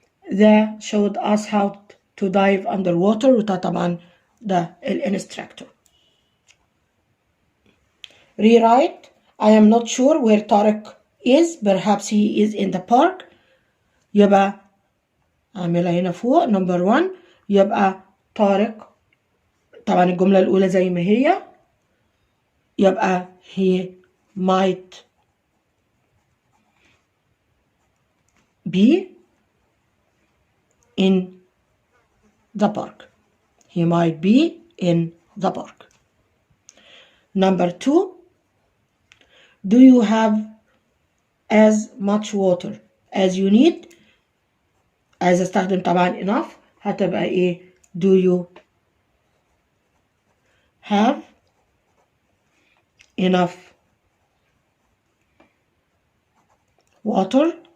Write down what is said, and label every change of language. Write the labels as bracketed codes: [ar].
[en] That showed us how to dive underwater. [ar] وده طبعا ده الانستراكتور. [en] Rewrite. I am not sure where Tariq is. Perhaps he is in the park. [ar] يبقى أعملها هنا فوق. [en] Number 1 [ar] يبقى طارق طبعا الجملة الأولى زي ما هي يبقى [en] he might be in the park. He might be in the park. Number 2, do you have as much water as you need? [ar] عايز استخدم طبعا [en] enough [ar] هتبقى ايه؟ [en] do you have enough water?